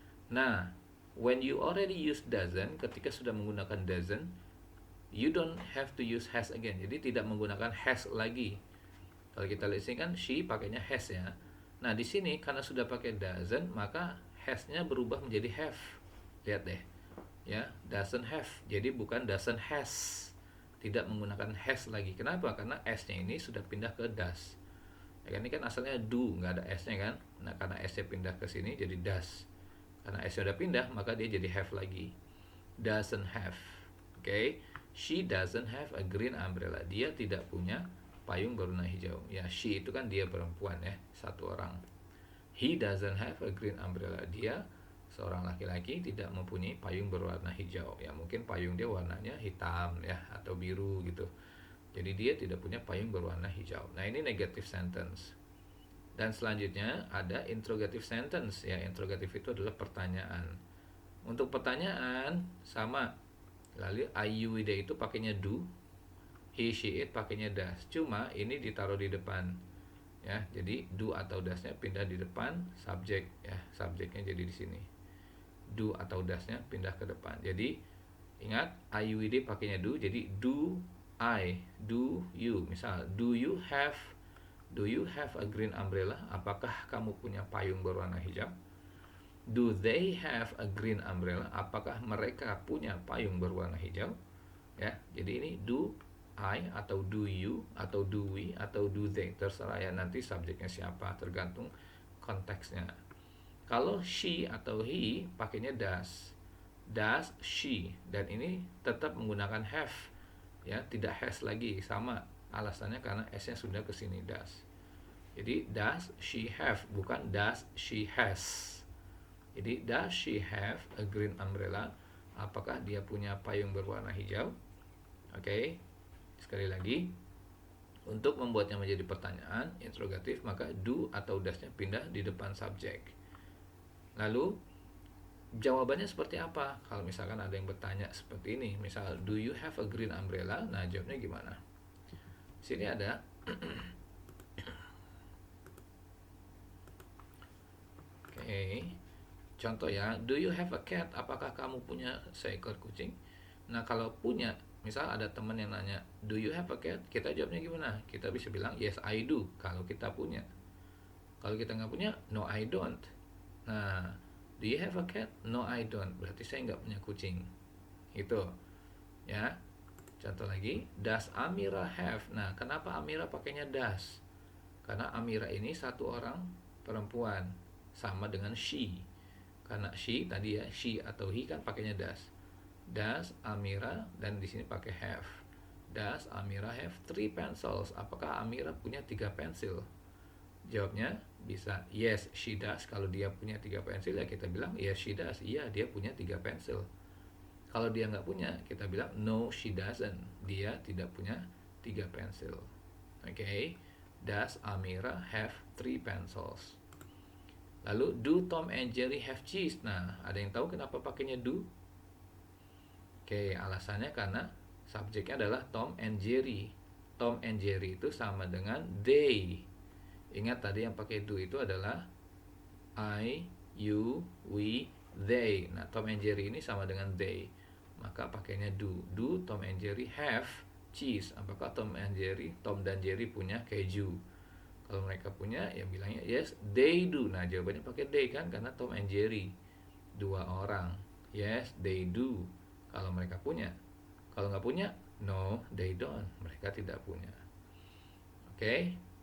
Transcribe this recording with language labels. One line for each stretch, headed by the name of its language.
English: Nah, when you already use doesn't,
Indonesian: ketika sudah menggunakan
English: doesn't, you don't have to use has again.
Indonesian: Jadi tidak menggunakan has lagi. Kalau kita lihat sini kan she pakainya has ya. Nah, di sini karena sudah pakai doesn't, maka has-nya berubah menjadi have. Lihat deh. Ya, doesn't have. Jadi bukan doesn't has. Tidak menggunakan has lagi. Kenapa? Karena s-nya ini sudah pindah ke does. Ya, ini kan asalnya do, nggak ada s-nya kan. Nah, karena s-nya pindah ke sini jadi does. Karena S sudah pindah, maka dia jadi have lagi. Doesn't have. Oke.
English: She doesn't have a green umbrella.
Indonesian: Dia tidak punya payung berwarna hijau. Ya, she itu kan dia perempuan ya, satu orang.
English: He doesn't have a green umbrella.
Indonesian: Dia seorang laki-laki tidak mempunyai payung berwarna hijau. Ya mungkin payung dia warnanya hitam ya atau biru gitu. Jadi dia tidak punya payung berwarna hijau. Nah, ini negative sentence. Dan selanjutnya ada interrogative sentence. Ya, interrogative itu adalah pertanyaan. Untuk pertanyaan sama. Lalu I, you, we, they itu pakainya do. He, she, it pakainya does. Cuma ini ditaruh di depan. Ya, jadi do atau does-nya pindah di depan, subjek ya, subjeknya jadi di sini. Do atau does-nya pindah ke depan. Jadi ingat I, you, we, they pakainya do. Jadi do I, do you. Misal,
English: do you have a green umbrella?
Indonesian: Apakah kamu punya payung berwarna hijau?
English: Do they have a green umbrella?
Indonesian: Apakah mereka punya payung berwarna hijau? Ya, jadi ini do I atau do you atau do we atau do they, terserah ya, nanti subjeknya siapa tergantung konteksnya. Kalau she atau he pakainya does she, dan ini tetap menggunakan have ya, tidak has lagi, sama alasannya karena s-nya sudah ke sini does. Jadi does she have, bukan does she has. Jadi
English: does she have a green umbrella?
Indonesian: Apakah dia punya payung berwarna hijau? Oke. Sekali lagi, untuk membuatnya menjadi pertanyaan interrogatif, maka do atau does-nya pindah di depan subjek. Lalu jawabannya seperti apa? Kalau misalkan ada yang bertanya seperti ini, misal
English: do you have a green umbrella?
Indonesian: Nah, jawabnya gimana? Sini ada oke. Contoh ya,
English: do you have a cat?
Indonesian: Apakah kamu punya seekor kucing? Nah, kalau punya, misal ada teman yang nanya,
English: do you have a cat?
Indonesian: Kita jawabnya gimana? Kita bisa bilang,
English: yes I do,
Indonesian: kalau kita punya. Kalau kita nggak punya,
English: no I don't.
Indonesian: Nah,
English: do you have a cat? No I don't.
Indonesian: Berarti saya nggak punya kucing. Itu. Ya. Contoh lagi,
English: does Amira have?
Indonesian: Nah, kenapa Amira pakainya does? Karena Amira ini satu orang perempuan, sama dengan she. Karena she tadi ya, she atau he kan pakainya does. Does Amira, dan di sini pakai have.
English: Does Amira have 3 pencils?
Indonesian: Apakah Amira punya 3 pensil? Jawabnya bisa
English: yes she does.
Indonesian: Kalau dia punya 3 pensil ya kita bilang
English: yes she does.
Indonesian: Iya, dia punya 3 pensil. Kalau dia nggak punya, kita bilang
English: no she doesn't.
Indonesian: Dia tidak punya 3 pensil. Oke.
English: Does Amira have 3 pencils?
Indonesian: Lalu,
English: do Tom and Jerry have cheese?
Indonesian: Nah, ada yang tahu kenapa pakainya do? Oke, alasannya karena subjeknya adalah Tom and Jerry. Tom and Jerry itu sama dengan they. Ingat tadi yang pakai do itu adalah I, you, we, they. Nah, Tom and Jerry ini sama dengan they. Maka pakainya do.
English: Do Tom and Jerry have cheese?
Indonesian: Apakah Tom dan Jerry punya keju? Kalau mereka punya, ya bilangnya
English: yes, they do.
Indonesian: Nah, jawabannya pakai they kan, karena Tom and Jerry, 2 orang.
English: Yes, they do.
Indonesian: Kalau mereka punya. Kalau nggak punya,
English: no, they don't.
Indonesian: Mereka tidak punya. Oke?